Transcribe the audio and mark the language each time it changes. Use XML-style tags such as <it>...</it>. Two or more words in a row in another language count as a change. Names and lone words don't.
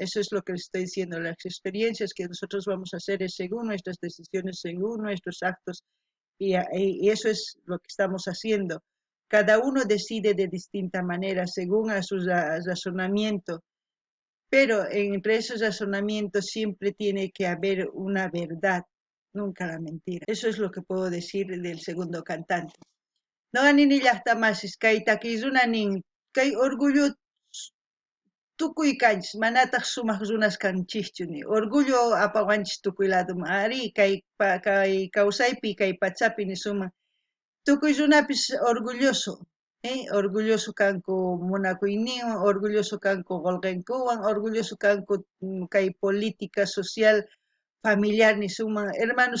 <es>Eso es lo que les estoy diciendo. Las experiencias que nosotros vamos a hacer es según nuestras decisiones, según nuestros actos, y eso es lo que estamos haciendo. Cada uno decide de distinta manera, según a su razonamiento, pero entre esos razonamientos siempre tiene que haber una verdad, nunca la mentira. Eso es lo que puedo decir del segundo cantante.</es> <qu>No anini llaqta masis kay takirunanin kay orgullo tukuy kanchis manataq sumaq runas kanchikchu ni orgullo apawanchis tukuy lado ari kay kawsaypi kay pachapi ni sumaq tukuy runapis</qu> <es>orgulloso orgulloso</es> <qu>kanku munakuyninwan orgulloso kanku qolqinkuwan orgulloso kanku kay</qu> <es>política social familiar</es> <qu>ni sumaq hermanos</qu>